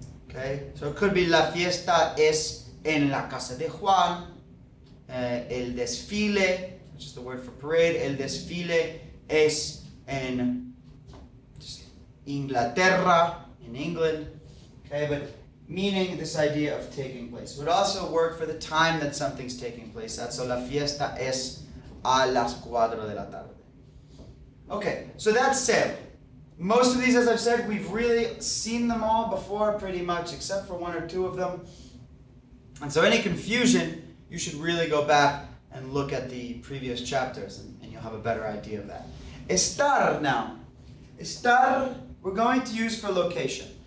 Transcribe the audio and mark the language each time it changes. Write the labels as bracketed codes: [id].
[en] Okay, so it could be [es] la fiesta es en la casa de Juan, el desfile, [en] which is the word for parade, [es] el desfile es en Inglaterra, [en] in England. Okay, but meaning this idea of taking place. It would also work for the time that something's taking place. That's so [es] la fiesta es a las 4 de la tarde. [en] Okay, so that's ser. Most of these, as I've said, we've really seen them all before pretty much, except for one or two of them. And so any confusion, you should really go back and look at the previous chapters, and you'll have a better idea of that. Estar now. Estar, we're going to use for location.